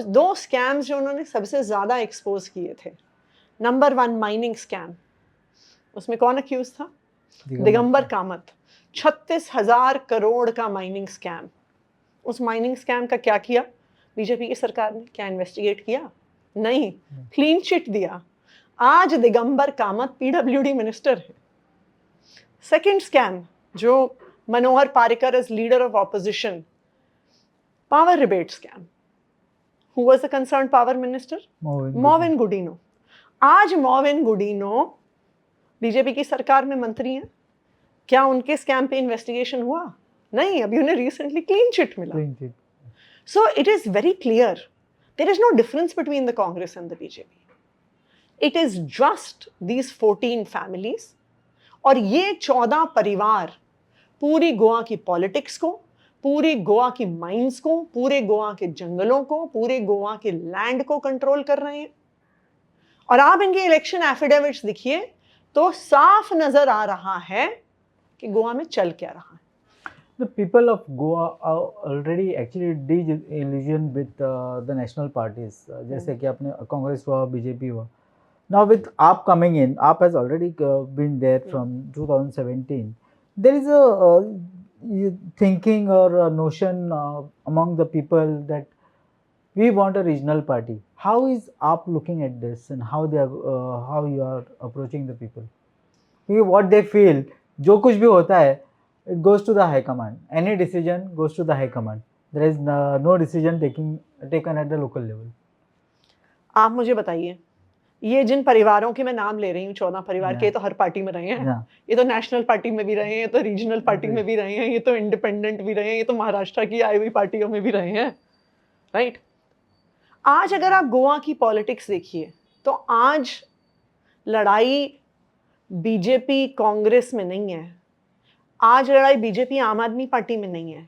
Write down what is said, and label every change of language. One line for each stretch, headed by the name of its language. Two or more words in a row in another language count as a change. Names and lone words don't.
Hindi: दो स्कैम्स जो उन्होंने सबसे ज्यादा एक्सपोज किए थे। नंबर 1
English: mining scam,
Hindi: उसमें कौन अक्यूज था? दिगंबर कामत। 36,000 करोड़ का
English: mining scam.
Hindi: उस
English: mining scam
Hindi: का क्या किया बीजेपी की सरकार ने? क्या इन्वेस्टिगेट किया? नहीं,
English: clean chit
Hindi: दिया। आज दिगंबर कामत
English: PWD minister
Hindi: है।
English: second scam जो Manohar Parrikar as leader of opposition, power rebate scam। Who was the concerned power minister? Movin Godinho.
Hindi: आज मोविन गुडिनो बीजेपी की सरकार में मंत्री हैं। क्या उनके स्कैम पे इन्वेस्टिगेशन हुआ? नहीं, अभी उन्हें रिसेंटली
English: clean chit
Hindi: मिला।
English: So it is very clear, there is no difference between the Congress and the BJP. It is just these 14 families,
Hindi: और ये 14 परिवार पूरी गोवा की पॉलिटिक्स को, पूरी गोवा की माइंस को, पूरे गोवा के जंगलों को, पूरे गोवा के लैंड को कंट्रोल कर रहे हैं। और आप इनके
English: election affidavits
Hindi: देखिए तो साफ नजर आ रहा है कि गोवा में चल क्या रहा है।
English: The people of Goa are already actually disillusioned with the national parties.
Hindi: जैसे कि आपने कांग्रेस हुआ, बीजेपी हुआ.
English: Now with AAP coming in, AAP has already been there from 2017. There is a thinking or a notion among the people that we want a regional party. How is AAP looking at this, and how you are approaching the people? Because what they feel,
Hindi: जो कुछ भी होता है,
English: it goes to the high command. Any decision goes to the high command. There is no decision taken at the local level.
Hindi: आप मुझे बताइए, ये जिन परिवारों के मैं नाम ले रही हूँ, 14 परिवार के, तो हर पार्टी में रहे हैं। ये तो
English: national party
Hindi: में भी रहे हैं, ये तो
English: regional party
Hindi: में भी रहे हैं, ये तो इंडिपेंडेंट भी रहे हैं, ये तो महाराष्ट्र की आई हुई पार्टियों में भी रहे हैं, राइट? आज अगर आप गोवा की पॉलिटिक्स देखिए तो आज लड़ाई बीजेपी कांग्रेस में नहीं है, आज लड़ाई बीजेपी आम आदमी पार्टी में नहीं है।